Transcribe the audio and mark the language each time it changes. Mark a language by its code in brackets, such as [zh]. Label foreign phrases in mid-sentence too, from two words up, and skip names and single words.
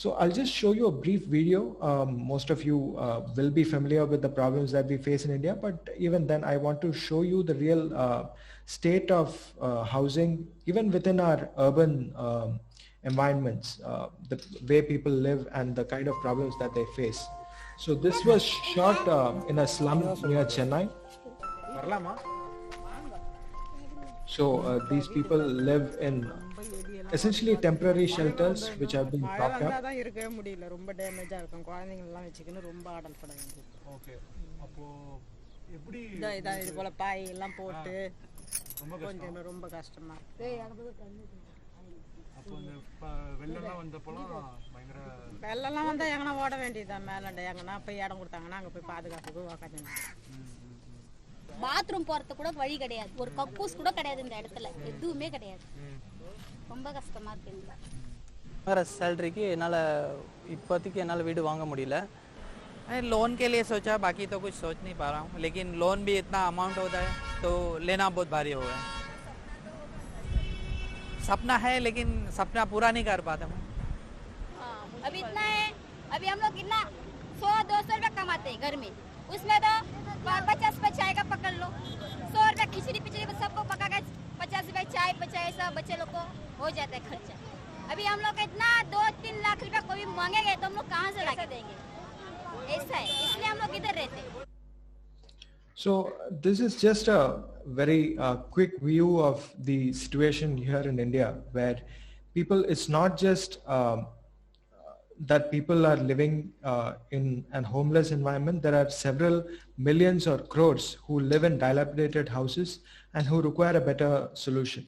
[en] So I'll just show you a brief video. Most of you will be familiar with the problems that we face in India, but even then I want to show you the real state of housing, even within our urban environments, the way people live and the kind of problems that they face. So this was shot in a slum near Chennai. So these people live in essentially temporary shelters which have been propped up. Okay. [ta] அப்போ எப்படி இது போல பாய் எல்லாம் போட்டு கொஞ்சம் ரொம்ப கஷ்டமா இருக்கு. அப்போ இந்த வெள்ளம்லாம் வந்தப்போலாம் பயங்கர வெள்ளம்லாம் வந்தா எங்கனா ஓட வேண்டியதுதான் மேலண்ட எங்கனா போய் இடம் கொடுத்தாங்கன்னா அங்க போய் பாதுகாப்புக்கு உட்காந்து. பாத்ரூம் போறது கூட வழி கிடையாது, ஒரு கக்கூஸ் கூட கிடையாது இந்த இடத்துல, எதுவுமே கிடையாது. ரொம்ப கஷ்டமா இருக்கு. सैलरी என்னால இப்பத்திக்கு என்னால வீடு வாங் முடியல. [hi] लोन के लिए सोचा, बाकी तो कुछ सोच नहीं पा रहा हूँ, लेकिन लोन भी इतना अमाउंट होता है तो लेना बहुत भारी होगा. सपना है लेकिन सपना पूरा नहीं कर पाता हूँ. अभी इतना है, अभी हम लोग कितना 100-200 रुपया कमाते हैं घर में, उसमें तो 50 रुपये चाय का पकड़ लो, 100 रुपया खिचड़ी पिचड़ी को सबको पका कर 50 रुपये चाय पचाए सब बच्चे लोग को हो जाता है खर्चा. अभी हम लोग इतना 2-3 लाख रुपया कोई मांगेंगे तो हम लोग कहाँ से ला देंगे, ऐसा है, इसलिए हम लोग इधर रहते हैं. [en] So this is just a very quick view of the situation here in India, where people, it's not just that people are living in an homeless environment. There are several millions or crores who live in dilapidated houses and who require a better solution.